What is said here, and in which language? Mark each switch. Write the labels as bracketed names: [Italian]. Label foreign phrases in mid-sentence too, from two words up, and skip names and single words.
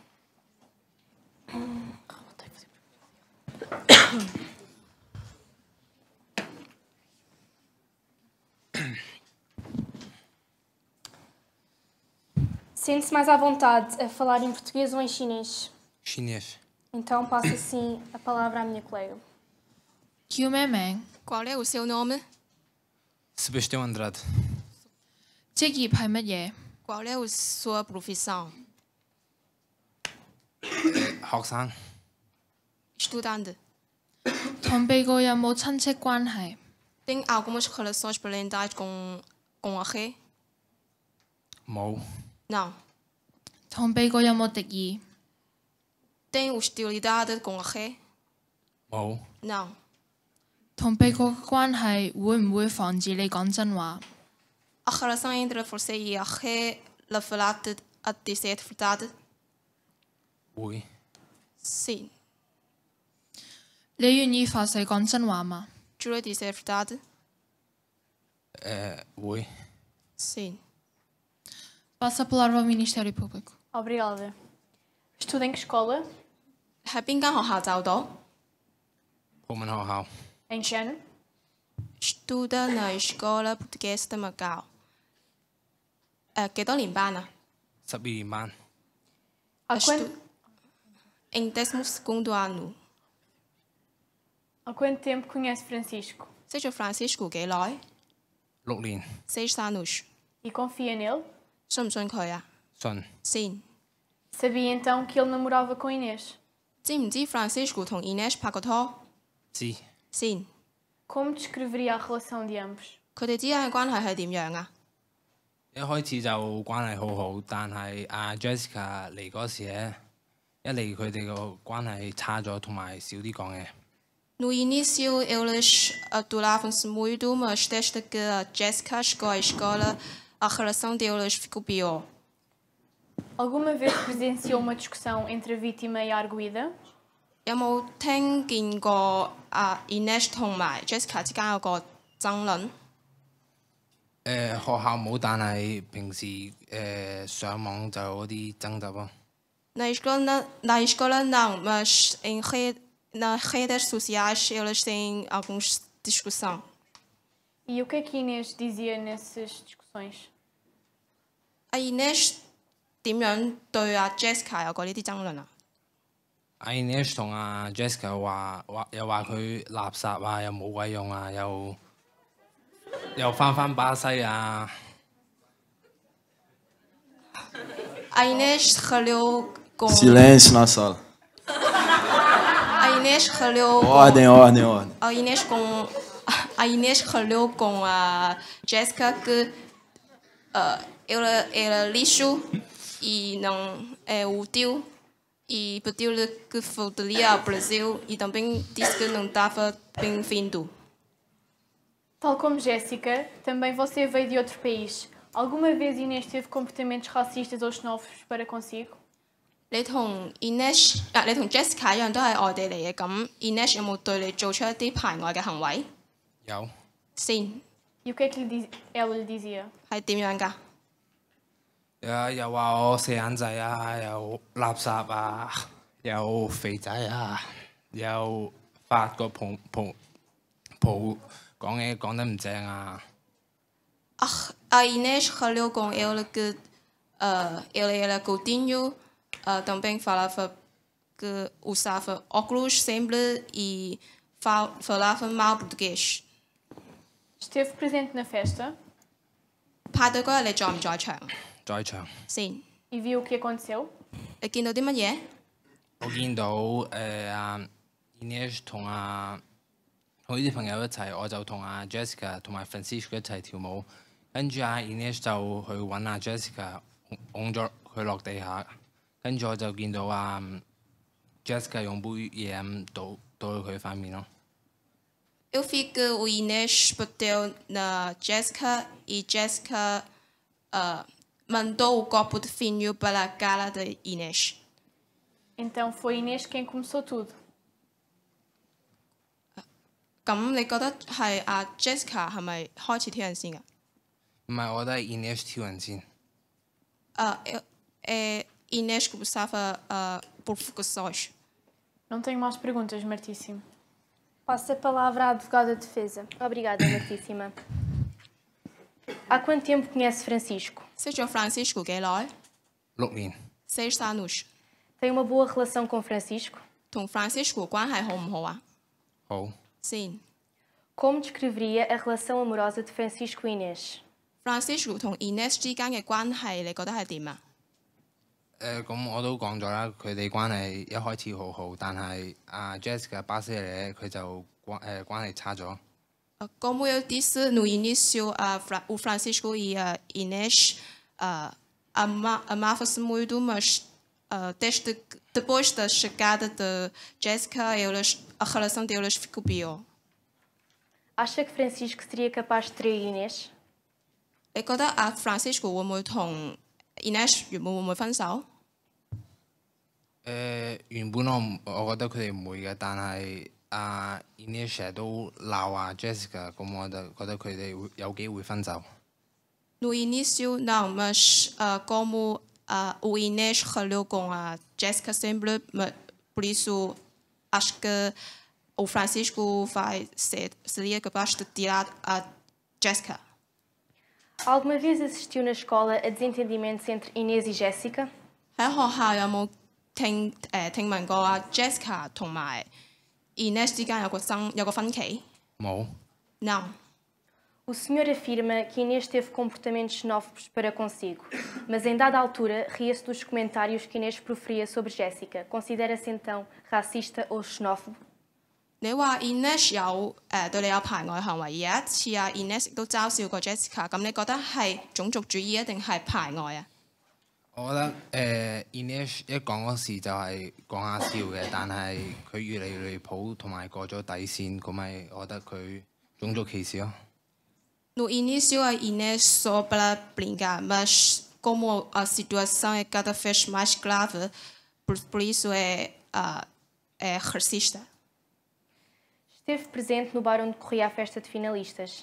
[Portuguese] Sente-se mais à vontade a falar em português ou em chinês? Chinês. Então passo assim a palavra à minha colega. [Cantonese] 叫咩名？ [Portuguese] Qual é o seu nome? Sebastião Andrade. [Cantonese] 職業係乜嘢？ [Portuguese] Qual é a sua profissão? [Cantonese] 學生。 [Portuguese] Estudante. [Cantonese] 同被告有冇親戚關係？ [Portuguese] Tem algumas relações parentais com a Rê? [Cantonese] 冇。 [Portuguese] Não. [Cantonese] 同被告有冇敵意？ [Portuguese] Tem hostilidade com a Rê? [Cantonese] 冇。 [Portuguese] Não. [Cantonese] 同被告嘅關係會唔會防止你講真話？ [Portuguese] A relação entre você e a Rê leva-la a dizer verdade? [Cantonese] 會。 [Portuguese] Sim. [Cantonese] 你願意發誓講真話嗎？ [Portuguese] Jura dizer verdade? 會。 Sim. Passa a palavra ao Ministério Público. Obrigada. Estuda em que escola? [Cantonese] 喺邊間學校就讀？葡文學校。 [Portuguese] Em que ano? Estuda na Escola Portuguesa de Macau. [Cantonese] 幾多年班啊？ 12年班。 [Portuguese] Há quanto, Em 12º ano. há quanto tempo conhece Francisco? [Cantonese] 識咗 Francisco 幾耐？ 6年。 [Portuguese] 6 anos. E confia nele? [Cantonese] 信唔信佢啊？信。 [Portuguese] Sim. Sabia então que ele namorava com Inês? [Cantonese] 知唔知 Francisco 同 Inês 拍過拖？知。 [Portuguese] Sim. Como descreveria a relação de ambos? [Cantonese] 佢哋之間嘅關係係點樣啊？一開始就關係好好，但係阿 Jessica 嚟嗰時咧，一嚟佢哋個關係差咗，同埋少啲講嘢。 [Portuguese] No início, eles adoravam-se muito, mas desde que a Jessica chegou à escola, a relação deles ficou pior. Alguma vez presenciou uma discussão entre a vítima e a arguida? [Cantonese] 有冇聽見過Inês 同埋 Jessica 之間有個爭論？學校冇，但係平時上網就有嗰啲爭執咯。 [Portuguese] Na escola não, mas nas redes sociais eles têm algumas discussões. E o que é que Inês dizia nessas discussões? [Cantonese] A Inês 點樣對阿 Jessica 有過呢啲爭論啊？阿 Inês 同阿 Jessica 又話佢垃圾啊，又冇鬼用啊，又翻巴西啊。 [Portuguese] A Inês ralhou com... Silêncio na sala. A Inês ralhou... Ordem, ordem, ordem. A a Inês falou com a Jéssica que ela lixo e não é útil e pediu-lhe que voltaria ao Brasil e também disse que não estava bem-vindo. Tal como Jéssica, também você veio de outro país. Alguma vez Inês teve comportamentos racistas ou xenófobos para consigo? [Cantonese] 你同 Inês 你同 Jessica 一樣都係外地嚟嘅，咁 Inês 有冇對你做出一啲排外嘅行為？有。先 [Portuguese] E o que é que ela lhe dizia? [Cantonese] 係點樣㗎？又話我四眼仔啊，又垃圾啊，又肥仔啊，又發個泡講嘢講得唔正啊。 [Portuguese] A Inês falou com ele que ele era gordinho, também falava que usava óculos sempre e falava mal português. Esteve presente na festa? [Cantonese] 派對嗰日你在唔在場？在場。先。 [Portuguese] E viu o que aconteceu? [Cantonese] 你見到啲乜嘢？我見到Inês 同呢啲朋友一齊，我就同Jessica 同埋 Francisco 一齊跳舞，跟住Inês 就去揾Jessica， 拱咗佢落地下，跟住我就見到Jessica 用杯嘢咁倒佢塊面咯。 [Portuguese] Eu vi que o Inês bateu na Jéssica e Jéssica mandou o copo de vinho para a cara de Inês. Então foi Inês quem começou tudo. [Cantonese] 咁你覺得係阿 Jessica 係咪開始挑人先㗎？唔係，我覺得係 Inês 挑人先。 [Portuguese] Inês começava provocações. Não tenho mais perguntas, Martíssimo. Passo a palavra à advogada de defesa. Obrigada, Martíssima. Há quanto tempo conhece Francisco? [Cantonese] 識咗 Francisco 幾耐？6年。 [Portuguese] 6 anos. Tem uma boa relação com Francisco? [Cantonese] 同 Francisco 關係好唔好啊？好。先。 [Portuguese] Como descreveria a relação amorosa de Francisco e Inês? [Cantonese] Francisco 同 Inês 之間嘅關係，你覺得係點啊？咁我都講咗啦，佢哋關係一開始好好，但係Jessica 巴西嚟佢就關係差咗。 [Portuguese] Como eu disse no início, o Francisco e a Inês amavam-se muito, mas depois da chegada de Jessica, a relação deles ficou pior. Acha que Francisco seria capaz de trair Inês? [Cantonese] 你覺得Francisco 會唔會同 Inês 原本會唔會分手？原本我覺得佢哋唔會嘅，但係Inês 成日都鬧Jessica， 咁我就覺得佢哋會有機會分手。 [Portuguese] No início não, mas como o Inês falou com a Jessica sempre, por isso acho que o Francisco seria capaz de tirar a Jessica. Alguma vez assistiu na escola a desentendimentos entre Inês e Jéssica? [Cantonese] 喺學校有冇聽聞過Jessica 同埋 Inês 之間有個分歧？冇。 [Portuguese] Não. O senhor afirma que Inês teve comportamentos xenófobos para consigo, mas em dada altura ria-se dos comentários que Inês proferia sobre Jéssica. Considera-se então racista ou xenófobo? [Cantonese] 你話 Inês 有對你有排外行為，有一次Inês 亦都嘲笑過 Jessica， 咁你覺得係種族主義定係排外啊？我覺得Inês 一講嗰時就係講下笑嘅，但係佢越嚟越離譜同埋過咗底線，咁咪我覺得佢種族歧視咯。 [Portuguese] No início a Inês só para brincar, mas como a situação é cada vez mais grave, por isso é racista. Esteve presente no bar onde corria a festa de finalistas?